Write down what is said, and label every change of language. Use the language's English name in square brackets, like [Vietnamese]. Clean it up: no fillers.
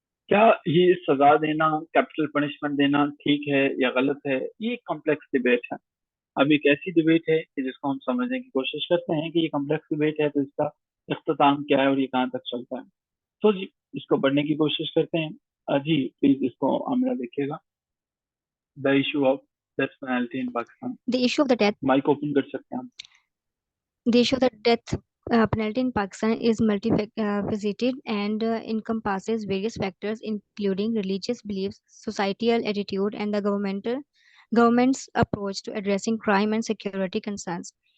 [Urdu] کیا یہ سزا دینا, کیپٹل پنشمنٹ دینا ٹھیک ہے یا غلط ہے؟ یہ ایک کمپلیکس ڈبیٹ ہے. اب ایک ایسی ڈبیٹ ہے کہ جس کو ہم سمجھنے کی کوشش کرتے ہیں کہ یہ کمپلیکس ڈبیٹ ہے تو اس کا اختتام کیا ہے اور یہ کہاں تک چلتا ہے. تو جی اس کو پڑھنے کی کوشش کرتے ہیں. جی پلیز اس کو عامرہ دیکھیے گا. [English] The issue of death penalty in Pakistan. The issue of the death [Urdu] mic open کر سکتے ہیں آپ. [English] The issue of the death penalty in Pakistan is multifaceted and encompasses various factors, including religious beliefs, societal attitude, and the government's approach to addressing crime and security concerns.